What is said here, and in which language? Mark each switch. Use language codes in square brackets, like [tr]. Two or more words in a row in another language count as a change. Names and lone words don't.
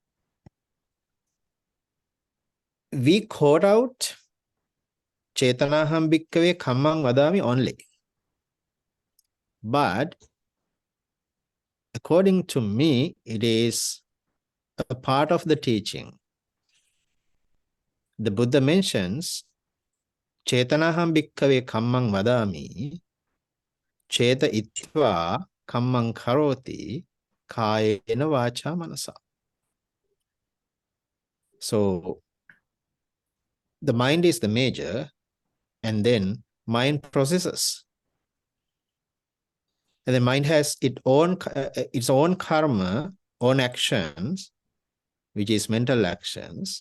[en] We quote out [pi] Chetanaham Bhikkhave Kammang Vadami [en] only. But according to me, it is a part of the teaching. The Buddha mentions [pi] Chetanaham Bhikkhave Kammang Vadami Cheta Itva Kammang Karoti Kayena Vacha Manasa. [en] So the mind is the major, and then mind processes. And the mind has its own karma, own actions, which is mental actions.